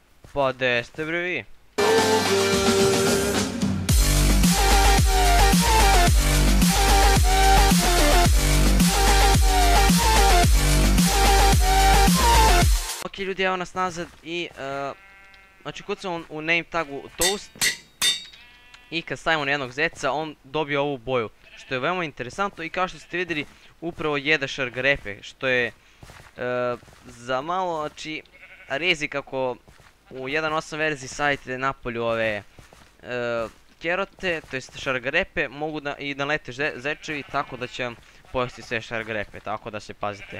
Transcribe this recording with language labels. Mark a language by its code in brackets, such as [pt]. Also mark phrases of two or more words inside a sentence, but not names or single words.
[sr] Pa gde ste bre vi? Ok ljudi, evo nas nazad i znači kucamo u [en] name tagu [sr] Toast i kad stavimo na jednog zeca on dobije ovu boju, što je veoma interesantno i kao što ste vidjeli upravo jede šargarepe, što je za malo, znači rizik ako u 1.8 verziji stavite napolju ove kerote, to jest šargarepe, mogu i da lete zečevi tako da će vam pojesti sve šargarepe, tako da se pazite.